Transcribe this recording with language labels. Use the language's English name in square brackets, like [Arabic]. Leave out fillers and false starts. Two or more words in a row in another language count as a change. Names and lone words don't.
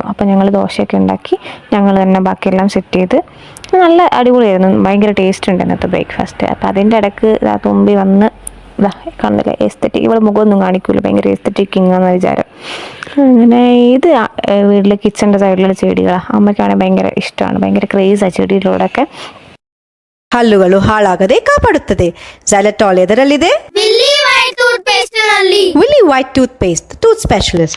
[Malayalam] അപ്പോൾ ഞങ്ങൾ ദോശയൊക്കെ ഉണ്ടാക്കി ഞങ്ങൾ തന്നെ ബാക്കിയെല്ലാം സെറ്റ് ചെയ്ത് നല്ല അടിപൊളിയായിരുന്നു. ഭയങ്കര ടേസ്റ്റ് ഉണ്ട് ഇന്നത്തെ ബ്രേക്ക്ഫാസ്റ്റ്. അപ്പോൾ അതിൻ്റെ ഇടയ്ക്ക് തുമ്പി വന്ന് കാണുന്നില്ല, എസ്തറ്റിക്. ഇവിടെ മുഖമൊന്നും കാണിക്കൂല, ഭയങ്കര എസ്തറ്റിക് കിങ്ങാന്ന് വിചാരം. അങ്ങനെ ഇത് വീട്ടിലെ കിച്ചൻ്റെ സൈഡിലുള്ള ചെടികളാണ്. അമ്മയ്ക്കാണെങ്കിൽ ഭയങ്കര ഇഷ്ടമാണ്, ഭയങ്കര ക്രേസാണ് ചെടികളോടൊക്കെ. [Kannada] ಹಲ್ಲುಗಳು ಹಾಳಾಗದೆ ಕಾಪಾಡುತ್ತದೆ. ಝೈಲಟಾಲ್ ಎದರಲ್ಲಿದೆ? ವಿಲ್ಲಿ ವೈಟ್ ಟೂತ್ ಪೇಸ್ಟ್, [English] tooth specialist.